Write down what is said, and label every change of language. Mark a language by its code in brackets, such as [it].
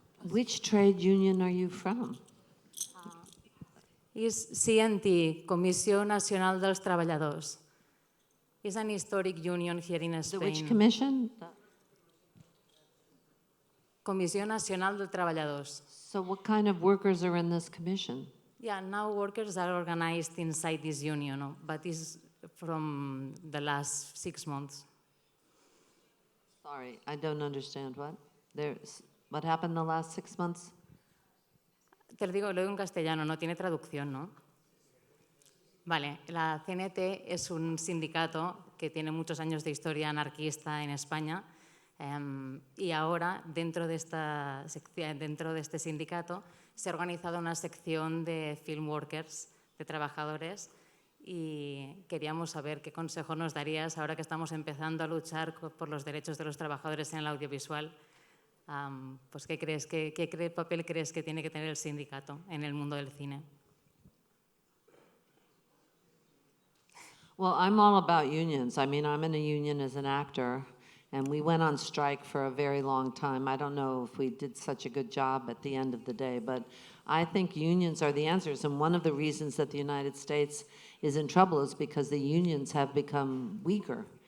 [en] Which trade union are you from? [ca] És CNT, Comissió Nacional dels Treballadors. [en] It's an historic union here in Spain. Which commission? Comissió Nacional dels Treballadors. So what kind of workers are in this commission? Yeah, now workers are organized inside this union, but it's from the last 6 months. Sorry, I don't understand what happened the last 6 months? [es] Te lo digo en castellano, no tiene traducción, ¿no? Vale, la CNT es un sindicato que tiene muchos años de historia anarquista en España y ahora dentro de este sindicato se ha organizado una sección de [en] film workers, [es] de trabajadores, y queríamos saber qué consejo nos darías ahora que estamos empezando a luchar por los derechos de los trabajadores en el audiovisual. Pues, ¿qué papel crees que tiene que tener el sindicato en el mundo del cine? [en] Well, I'm all about unions. I mean, I'm in a union as an actor, and we went on strike for a very long time. I don't know if we did such a good job at the end of the day, but I think unions are the answers. And one of the reasons that the United States is in trouble is because the unions have become weaker.